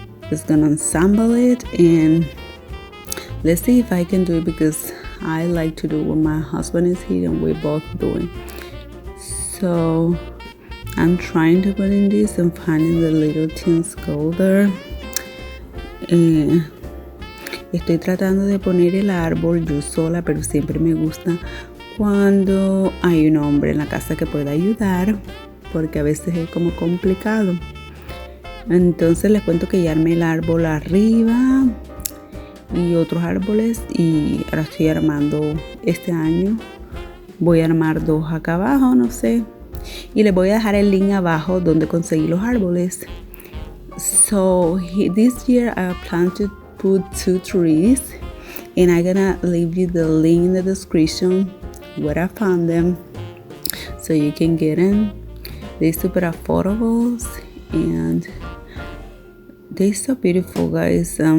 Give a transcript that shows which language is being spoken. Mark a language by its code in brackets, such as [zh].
[en] Just gonna ensemble it, and let's see if I can do it because I like to do it when my husband is here and we're both doing. So I'm trying to put in this and finding the little things go there. [es] Estoy tratando de poner el árbol yo sola, pero siempre me gusta cuando hay un hombre en la casa que pueda ayudar, porque a veces es como complicado. Entonces les cuento que ya armé el árbol arriba y otros árboles, y ahora estoy armando este año. Voy a armar dos acá abajo, no sé. Y les voy a dejar el link abajo donde conseguí los árboles. [en] So this year I plan to put 2 trees, and I'm gonna leave you the link in the description where I found them so you can get them. They're super affordable and they're so beautiful, guys.